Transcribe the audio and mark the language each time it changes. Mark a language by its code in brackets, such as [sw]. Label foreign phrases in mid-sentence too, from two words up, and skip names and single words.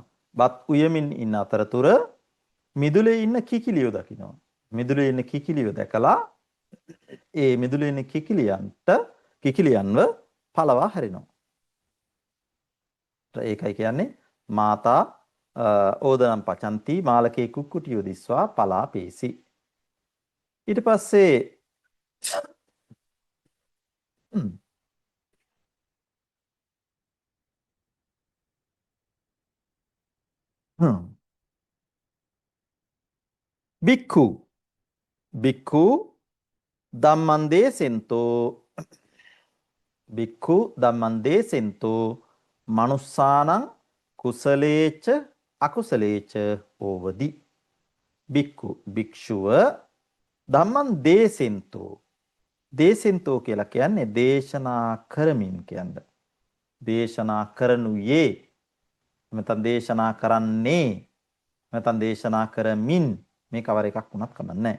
[si] බත් උයමින් ඉන්න අතරතුර මිදුලේ ඉන්න කිකිලියෝ දකිනවා. මිදුලේ ඉන්න කිකිලියෝ දැකලා ඒ මිදුලේ ඉන්න කිකිලියන්ව පලවා හැරිනවා. ඒකයි කියන්නේ [pi] මාතා ඕදනම් පචන්ති මාලකේ කුක්කුටියෝ දිස්වා පලාපේසි. [si] ඊට පස්සේ [pi] බික්ඛු ධම්මං දේසෙන්තෝ මනුස්සානං කුසලේච අකුසලේච ඕවදි. [si] භික්ෂුව [pi] ධම්මං දේසෙන්තෝ [si] කියලා කියන්නේ දේශනා කරමින් කියන්නේ. දේශනා කරනුයේ නැත්නම් දේශනා කරන්නේ නැත්නම් දේශනා කරමින් මේ කවර එකක් වුණත් කමක් නැහැ.